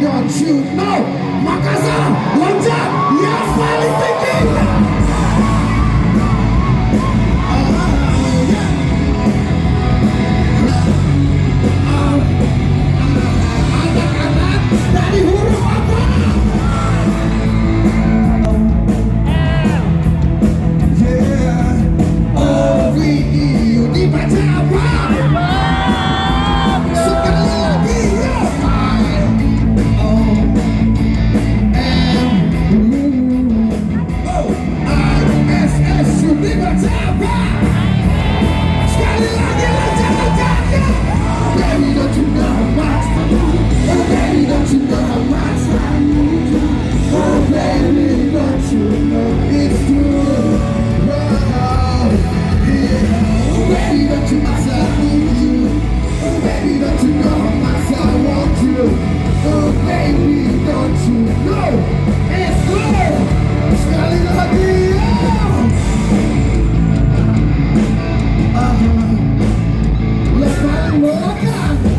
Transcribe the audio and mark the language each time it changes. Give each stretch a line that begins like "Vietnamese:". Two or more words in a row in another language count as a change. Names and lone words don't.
English: you know.
Indonesian: Makassar, loncat, yang paling tinggi. Anak-anak dari huruf apa?
English: Yeah,
Indonesian: O-V-E-U dibaca apa? Sekali lagi ya. I-O-M-O-I-S-S-U dibaca apa? Sekali lagi loncat-loncat ya.
English: Baby, don't you know how much? Oh baby, don't you know how much I need you? Oh baby, don't you know it's true? Oh, yeah. Oh baby, don't you know I need you? Oh baby, don't you know how much I want you? Oh baby, don't you know it's true?
Indonesian: Sekali lagi ya.
English: Let's find more time.